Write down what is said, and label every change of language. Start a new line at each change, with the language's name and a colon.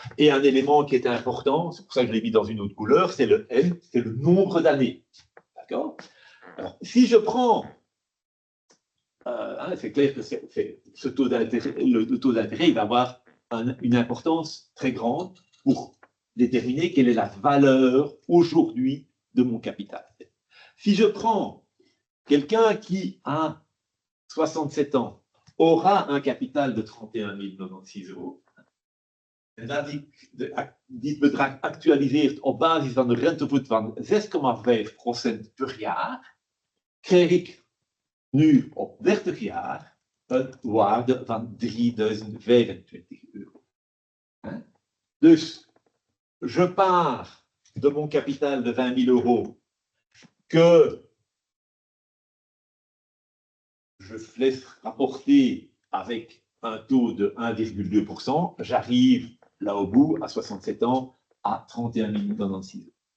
French: Et un élément qui est important, c'est pour ça que je l'ai mis dans une autre couleur, c'est le N, c'est le nombre d'années. D'accord? Alors, si je prends, c'est clair que ce taux d'intérêt, le taux d'intérêt, il va avoir une importance très grande pour déterminer quelle est la valeur aujourd'hui de mon capital. Si je prends quelqu'un qui a 67 ans, aura un capital de 31 096 euros,
Dutch: en dat dit bedrag actualiseert op basis van de rentevoet van 6,5% per jaar, krijg ik nu op 30 jaar een waarde van 3025 euro. Dus
French: je pars de mon capital de 20 000 euros que je laisse rapporter avec un taux de 1,2%, j'arrive là au bout, à 67 ans, à 31 096 euros.